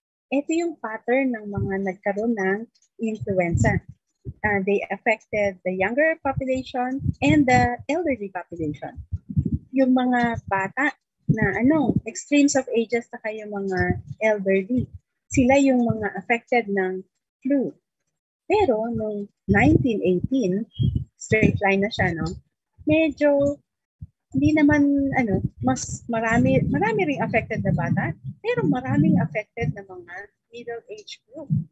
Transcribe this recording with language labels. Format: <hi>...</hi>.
<tl>Ito yung pattern ng mga nagkaroon ng influenza.</tl> <en>They affected the younger population and the elderly population.</en> <tl>Yung mga bata na extremes of ages na kayo mga elderly, sila yung mga affected ng flu. Pero nung 1918, straight line na siya, no? Medyo hindi naman mas marami ring affected na bata, pero maraming affected na mga middle age group.</tl>